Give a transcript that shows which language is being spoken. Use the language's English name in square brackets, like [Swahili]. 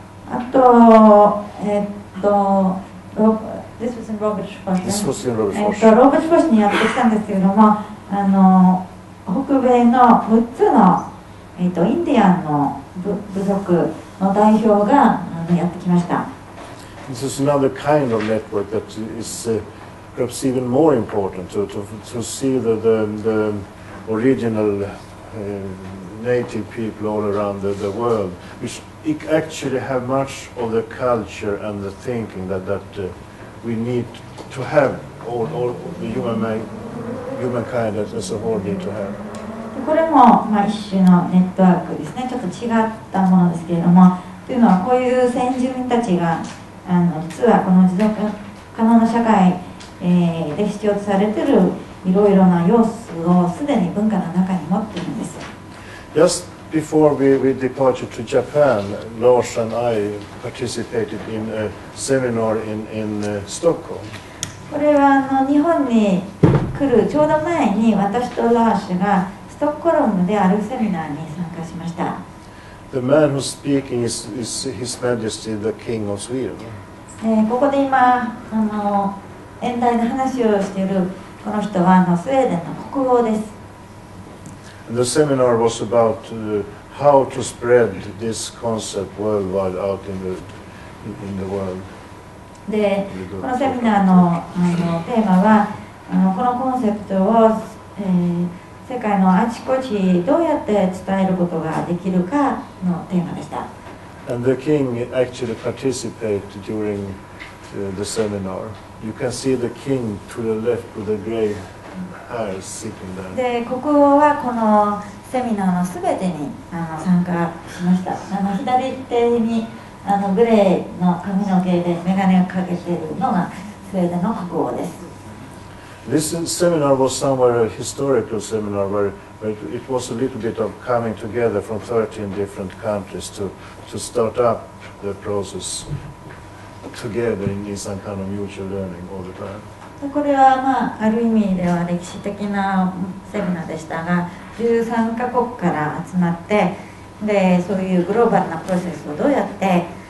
[English] あと、This was in Robertsfors. This was in Robertsfors. [Japanese] ローベルフォースにやってきたんですけれども、北米の6つの、インディアンの部族の代表がやってきました。 [English] This is another kind of network that is perhaps even more important to see the original native people all around the world, which actually have much of the culture and the thinking that we need to have, all the humankind as a whole need to have. [Japanese] これも、一種のネットワークですね。ちょっと違ったものですけれども、というのはこういう先住民たちが実はこの持続可能な社会、で必要とされている、いろいろな要素をすでに文化の中に持っているんです。 [English] Just before we departed to Japan, Lars and I participated in a seminar in Stockholm. [Japanese] これは日本に来るちょうど前に私とラーシュがストックホルムであるセミナーに参加しました。 [English] The man who's speaking is His Majesty the King of Sweden. [Japanese] ここで今演題で話をしているこの人はスウェーデンの国王です。 [English] The seminar was about how to spread this concept worldwide out in the world. [Japanese] で、このセミナーのテーマはこのコンセプトを、世界のあちこちどうやって伝えることができるかのテーマでした。 [English] And the king actually participated during the seminar. You can see the king to the left with the gray hair sitting there. [Japanese] で、国王はこのセミナーのすべてに参加しました。左手にグレーの髪の毛で眼鏡をかけているのがスウェーデンの国王です。 [English] This seminar was somewhere a historical seminar where it was a little bit of coming together from 13 different countries to start up the process together in some kind of mutual learning all the time. [Japanese] これはある意味では歴史的なセミナーでしたが、13カ国から集まってでそういうグローバルなプロセスをどうやって